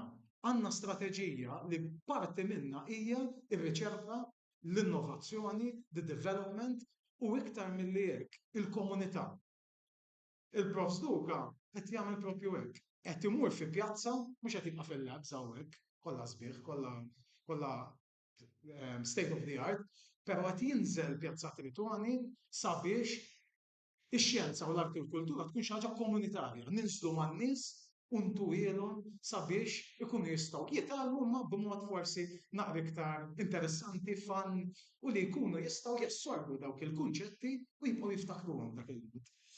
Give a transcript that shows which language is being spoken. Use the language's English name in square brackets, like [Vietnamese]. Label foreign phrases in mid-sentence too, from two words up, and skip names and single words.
[Maltese] Għandna strateġija li parti minnha hija r-riċerka, l-innovazzjoni, [English] the-development [Maltese] u iktar milli hekk il-komunità. Il-Prof Stuka qed jagħmel propju hekk. Qed imur fi pjazza mhux qed jibqa' fil-labs hawnhekk, kollha sbieħ, kollha [English] state of the art, [Maltese] però qed jinżel Pjazza Tritwani sabiex ix-xjenza u l-arti u l-kultura tkun xi ħaġa komunitarja. Ninżlu man-nies u ntuhielhom sabiex ikunu jistgħu jitgħallmu ma b'mod forsi naqra iktar interessanti, fun u li jkunu jistgħu jassorbu dawk il-kunċetti u jibqgħu jiftakruhom dak il-waqt.